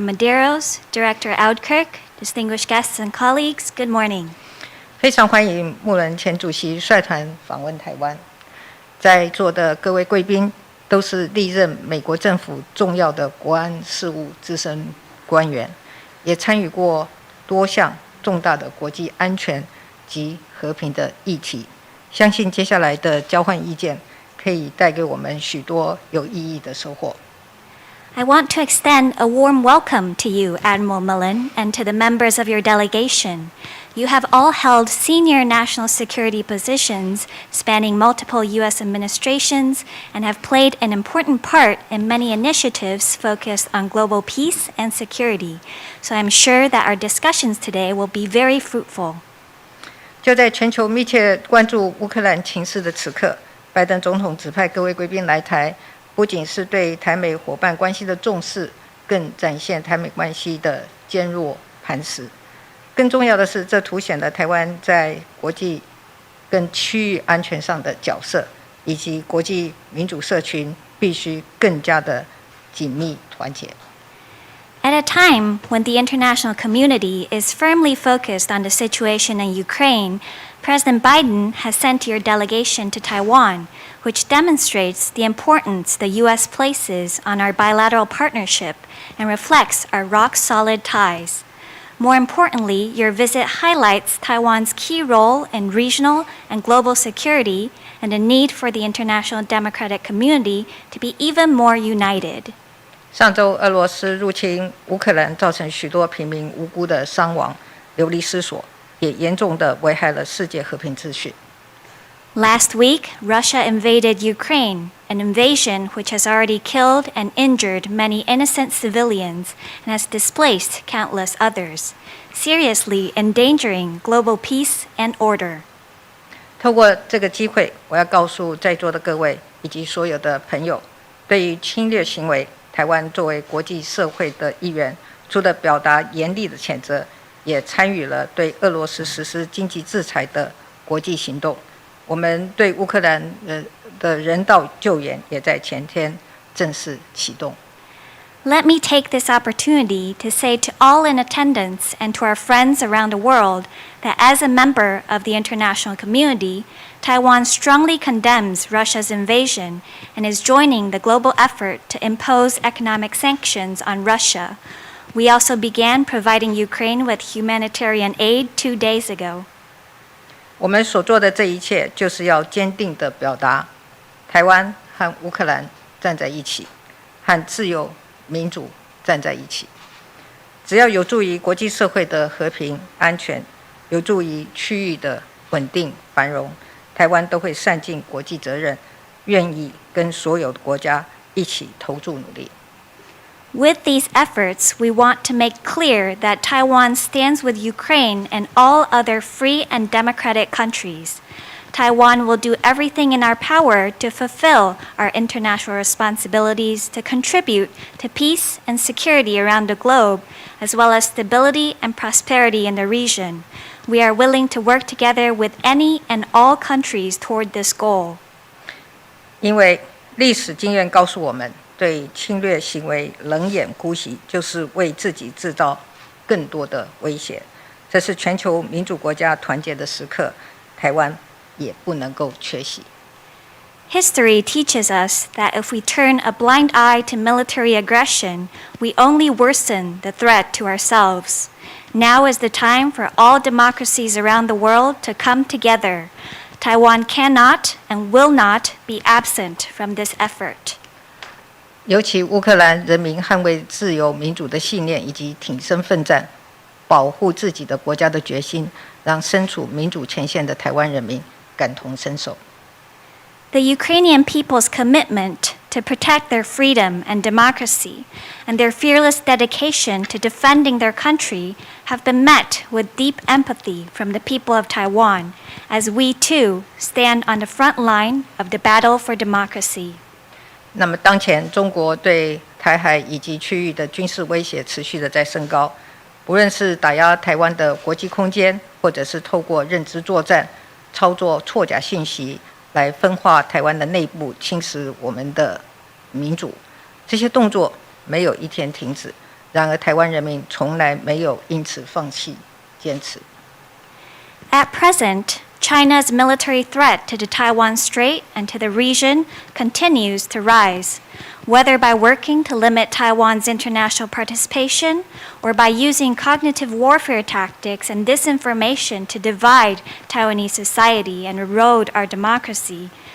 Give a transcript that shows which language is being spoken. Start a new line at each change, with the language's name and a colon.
English: Medeiros, Director Audkirk, distinguished guests and colleagues, good morning.
Chinese: 非常欢迎穆伦前主席率团访问台湾。在座的各位贵宾都是历任美国政府重要的国安事务资深官员，也参与过多项重大的国际安全及和平的议题。相信接下来的交换意见可以带给我们许多有意义的收获。
English: I want to extend a warm welcome to you, Admiral Mullen, and to the members of your delegation. You have all held senior national security positions spanning multiple U.S. administrations and have played an important part in many initiatives focused on global peace and security. So I'm sure that our discussions today will be very fruitful.
Chinese: 就在全球密切关注乌克兰情势的此刻，拜登总统指派各位贵宾来台，不仅是对台美伙伴关系的重视，更展现台美关系的坚若磐石。更重要的是，这凸显了台湾在国际跟区域安全上的角色，以及国际民主社群必须更加的紧密团结。
English: At a time when the international community is firmly focused on the situation in Ukraine, President Biden has sent your delegation to Taiwan, which demonstrates the importance the U.S. places on our bilateral partnership and reflects our rock-solid ties. More importantly, your visit highlights Taiwan's key role in regional and global security and the need for the international democratic community to be even more united.
Chinese: 上周，俄罗斯入侵乌克兰，造成许多平民无辜的伤亡、流离失所，也严重地危害了世界和平秩序。
English: Last week, Russia invaded Ukraine, an invasion which has already killed and injured many innocent civilians and has displaced countless others, seriously endangering global peace and order.
Chinese: 透过这个机会，我要告诉在座的各位以及所有的朋友，对于侵略行为，台湾作为国际社会的一员，除了表达严厉的谴责，也参与了对俄罗斯实施经济制裁的国际行动。我们对乌克兰的人道救援也在前天正式启动。
English: Let me take this opportunity to say to all in attendance and to our friends around the world that as a member of the international community, Taiwan strongly condemns Russia's invasion and is joining the global effort to impose economic sanctions on Russia. We also began providing Ukraine with humanitarian aid 2 days ago.
Chinese: 我们所做的这一切，就是要坚定地表达，台湾和乌克兰站在一起，和自由民主站在一起。只要有助于国际社会的和平安全，有助于区域的稳定繁荣，台湾都会善尽国际责任，愿意跟所有的国家一起投注努力。
English: With these efforts, we want to make clear that Taiwan stands with Ukraine and all other free and democratic countries. Taiwan will do everything in our power to fulfill our international responsibilities to contribute to peace and security around the globe, as well as stability and prosperity in the region. We are willing to work together with any and all countries toward this goal.
Chinese: 因为历史经验告诉我们，对侵略行为冷眼姑息，就是为自己制造更多的威胁。这是全球民主国家团结的时刻，台湾也不能够缺席。
English: History teaches us that if we turn a blind eye to military aggression, we only worsen the threat to ourselves. Now is the time for all democracies around the world to come together. Taiwan cannot and will not be absent from this effort.
Chinese: 尤其乌克兰人民捍卫自由民主的信念以及挺身奋战，保护自己的国家的决心，让身处民主前线的台湾人民感同身受。
English: The Ukrainian people's commitment to protect their freedom and democracy and their fearless dedication to defending their country have been met with deep empathy from the people of Taiwan, as we too stand on the front line of the battle for democracy.
Chinese: 那么当前中国对台海以及区域的军事威胁持续的在升高，不论是打压台湾的国际空间，或者是透过认知作战操作错假信息来分化台湾的内部，侵蚀我们的民主，这些动作没有一天停止。然而台湾人民从来没有因此放弃坚持。
English: At present, China's military threat to the Taiwan Strait and to the region continues to rise, whether by working to limit Taiwan's international participation or by using cognitive warfare tactics and disinformation to divide Taiwanese society and erode our democracy.